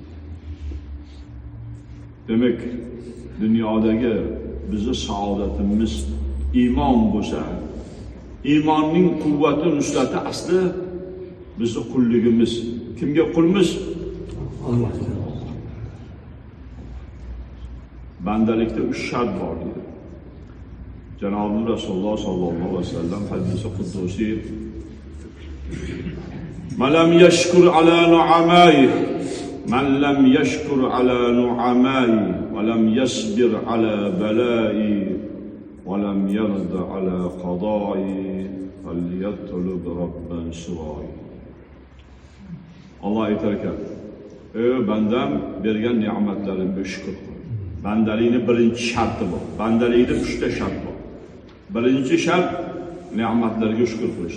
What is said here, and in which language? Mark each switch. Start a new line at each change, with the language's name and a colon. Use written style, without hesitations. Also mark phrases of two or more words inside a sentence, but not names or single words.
Uzbek: Demak, dunyodagi bizning saodatimiz iymon bo'lsa, iymonning quvvati, nusrati asli bizning qulligimiz. Kimga qulmiz? Allohga. Bandalikda 3 shart bor dedi. Janobi Rasululloh
Arabic: صلى الله عليه وسلم
Uzbek: hadisi quddusi:
Arabic: "من لم يشكر على نعمائي من لم يشكر على نعمائي ولم يصبر على بلائي ولم يرض بقضائي فليطلب ربا سوائي."
Uzbek: Allah aytar ekan: "Ey bandam, bergan ne'matlarimga shukr qil." Bandalikning birinchi sharti bor. Bandalikda 3 ta shart bor. Birinchi shart ne'matlarga shukr qilish.